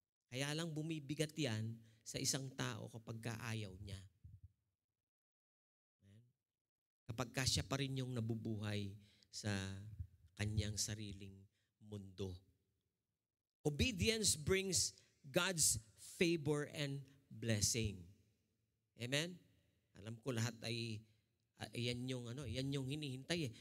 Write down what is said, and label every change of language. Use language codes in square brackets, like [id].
[tl] Kaya lang bumibigat yan sa isang tao kapag kaayaw niya. Kapag ka siya pa rin yung nabubuhay sa kanyang sariling mundo. [en] Obedience brings God's favor and blessing. Amen? [tl] Alam ko lahat ay yan yung hinihintay.